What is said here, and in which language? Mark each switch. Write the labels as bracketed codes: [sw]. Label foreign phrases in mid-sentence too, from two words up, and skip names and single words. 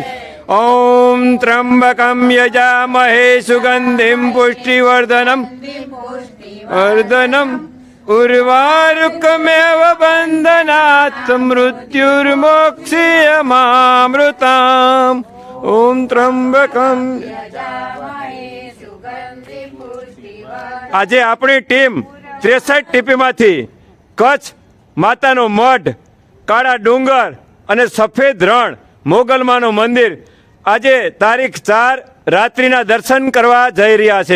[sa] ओम त्र्यंबकं यजामहे सुगंधिं पुष्टिवर्धनम् वर्धनम् उर्वारुकमेव बन्धनात् मृत्युर्मोक्षयमामृताम्। ओम त्र्यंबकं। [gu] આજે આપણી ટીમ 63 ટીપીમાંથી કચ્છ માતાનો મઢ, કાળા ડુંગર અને સફેદ રણ, મોગલમાનું મંદિર આજે તારીખ 4 રાત્રિના દર્શન કરવા જઈ રહ્યા છે।